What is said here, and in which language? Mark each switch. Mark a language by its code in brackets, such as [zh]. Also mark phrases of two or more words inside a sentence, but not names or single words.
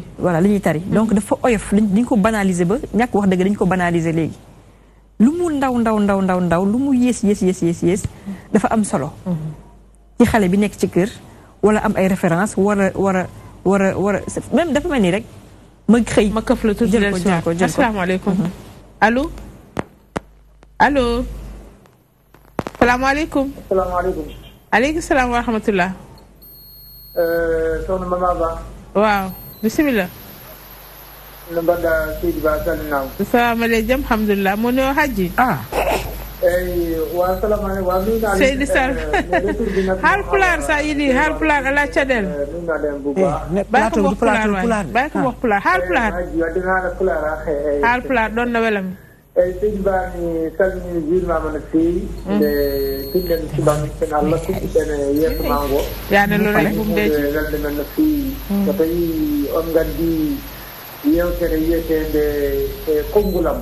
[wo] voilà lu ñuy tari donc dafa oyof dañ ko banaliser ba ñàkk wax dëgg dañ ko banaliser léegi lu mu ndaw lu mu yées dafa am solo ci xale bi nekk ci kër wala am ay référence war a même dafa mel ni rek ma xëy ma këf la tuuti jël ko asalaamaaleykum allo allo salaamaaleykum salaamaaleykum [ar] عليكم السلام ورحمة الله [wo] soxna Mama Ba waaw bisimilah [ff] no mbaɗɗa seydi Ba salminama [ar] السلام عليكم الحمد لله [ff] mo no hajji eyi wa salamu aleykum wa minade seydi sar Haalpulaar sa yiɗi Haalpulaar ala caɗele minnaɗen bouba bay ko mok pulaar waay bay ko mok pulaar Haalpulaar waddinaɗo pulaar Haalpulaar ɗon no welami eyi seydi Ba mi salmini juurnama no feewi nde tinɗen subaten Allah kuɗɗiɗen e yeeso ma ngo yaane lora bumdeji welde men no feewi so tawi on gandi yewtere wiyetede e konngulam